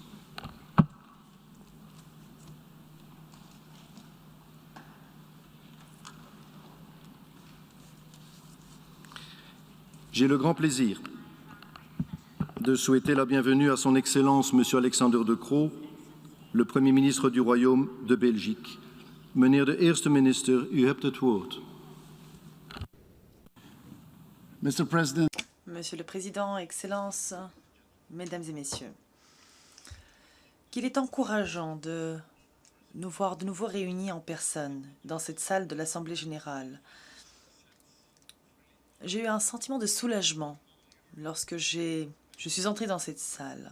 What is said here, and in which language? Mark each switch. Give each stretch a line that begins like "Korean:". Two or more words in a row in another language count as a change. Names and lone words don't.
French: J'ai le grand plaisir de souhaiter la bienvenue à son Excellence M. Alexander De Croo, le Premier ministre du Royaume de Belgique.
Dutch: Meneer de Eerste Minister, u hebt het woord.
English: Mr. President.
French: Monsieur le Président, Excellences, Mesdames et Messieurs, qu'il est encourageant de nous voir de nouveau réunis en personne dans cette salle de l'Assemblée générale. J'ai eu un sentiment de soulagement lorsque je suis entré dans cette salle.